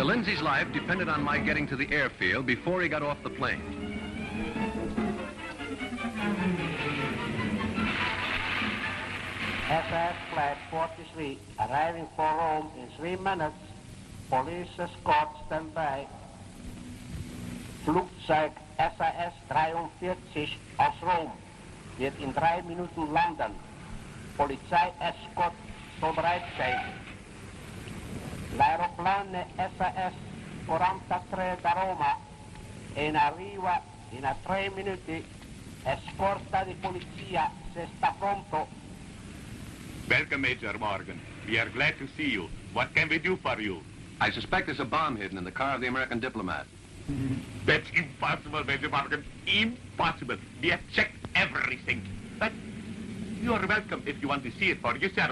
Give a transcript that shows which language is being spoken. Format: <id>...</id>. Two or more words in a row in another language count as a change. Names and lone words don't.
<en>Lindsay's life depended on my getting to the airfield before he got off the plane. SAS Flight 43, arriving for Rome in 3 minutes. Police escort standby.</en> <de>Flugzeug SAS 43 aus Rom wird in 3 Minuten landen. Polizei-escort zur Bereitstellung.</de> <it>L'aeroplano SAS 43 da Roma in arriva in 3 minuti. Escorta di polizia se sta pronto.</it> <en>Welcome, Major Morgan. We are glad to see you. What can we do for you? I suspect there's a bomb hidden in the car of the American diplomat. That's impossible, Major Morgan. Impossible. We have checked everything. But you are welcome if you want to see it for yourself.</en>